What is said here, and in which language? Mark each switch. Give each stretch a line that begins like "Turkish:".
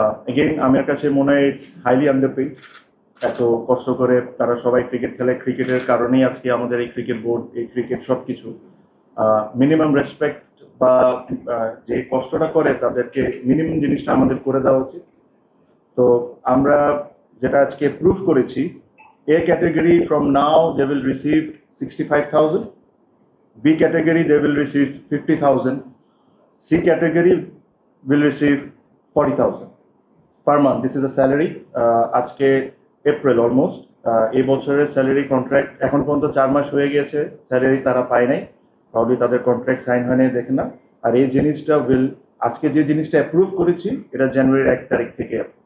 Bangla: Again আমার কাছে মনে হয় ইটস হাইলি আন্ডারপেইড। এত কষ্ট করে তারা সবাই ক্রিকেট খেলে, ক্রিকেটের কারণেই আজকে আমাদের এই ক্রিকেট বোর্ড, এই ক্রিকেট সব কিছু। মিনিমাম রেসপেক্ট বা যে কষ্টটা করে তাদেরকে মিনিমাম জিনিসটা আমাদের করে দেওয়া উচিত।
English: তো আমরা যেটা আজকে প্রুভ করেছি, A category from now they will receive 65,000, B category they will receive 50,000, C category will receive 40,000. Per month this is a salary.
Bangla: আজকে এপ্রিল অলমোস্ট, এই বছরের স্যালারি কন্ট্রাক্ট এখন পর্যন্ত 4 মাস হয়ে গিয়েছে, স্যালারি তারা পায় নাই, প্রবলি তাদের কন্ট্রাক্ট সাইন হয় নাই, দেখে না। আর এই জিনিসটা আজকে যে জিনিসটা অ্যাপ্রুভ করেছি এটা জানুয়ারির 1 তারিখ থেকে।